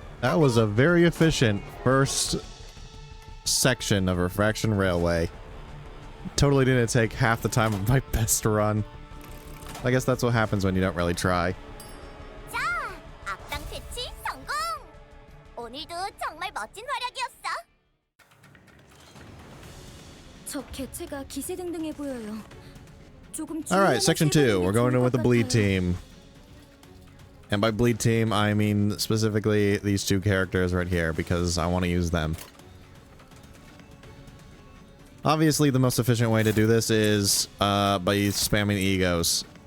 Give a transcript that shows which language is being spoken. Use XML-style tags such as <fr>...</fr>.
<en>That was a very efficient first section of Refraction Railway. Totally didn't take half the time of my best run. I guess that's what happens when you don't really try.</en> <ko>자, 악당 퇴치 성공. 오늘도 정말 멋진 활약이었어. 저 개체가 기세등등해 보여요. 조금</ko> <en>Alright, section 2. We're going in with the bleed team. And by bleed team, I mean specifically these two characters right here, because I want to use them. Obviously, the most efficient way to do this is by spamming egos.</en>